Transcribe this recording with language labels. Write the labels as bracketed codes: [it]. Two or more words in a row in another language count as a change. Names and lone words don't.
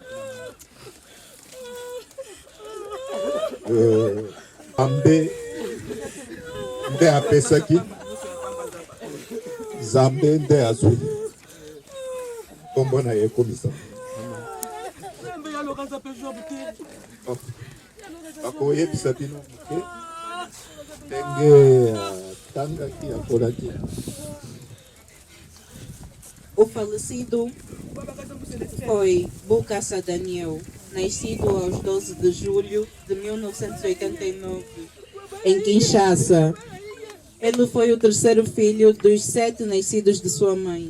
[ln] Ambe nde apesaki Zambe nde azwi kombo na ye ekomisa bakoyebisa bino moke ndenge atangaki akolaki. [pt] O falecido foi Bokassa Daniel, nascido aos 12 de julho de 1989, em Kinshasa. Ele foi o terceiro filho dos 7 nascidos de sua mãe.